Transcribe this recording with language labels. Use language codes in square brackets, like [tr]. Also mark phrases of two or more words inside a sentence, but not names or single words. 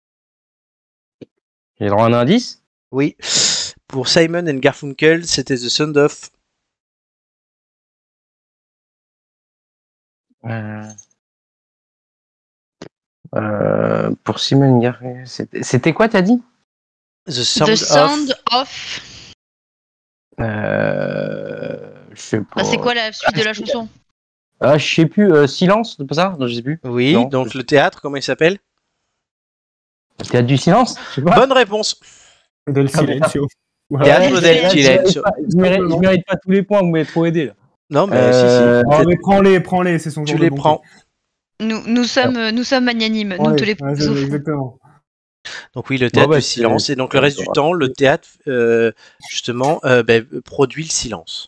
[fr] J'ai droit à un indice? Oui. Pour Simon and Garfunkel, c'était The Sound of. Pour Simon Garfunkel, c'était quoi, t'as dit? The Sound of. Je sais pas. Ah, c'est quoi la suite de la chanson? Ah, je sais plus. Silence, c'est pas ça? Non, je sais plus. Oui, non, donc le théâtre, comment il s'appelle? Le théâtre du silence? Je sais pas. Bonne réponse. Del Silencio. Théâtre del Silencio. Je mérite pas tous les points, vous m'avez trop aidé là. Non, mais si. Oh, mais prends-les, c'est son jour. Tu les prends. Nous sommes magnanimes, nous tous les exactement. Donc oui, le théâtre du silence. Et donc le reste du temps, le théâtre, justement, produit le silence.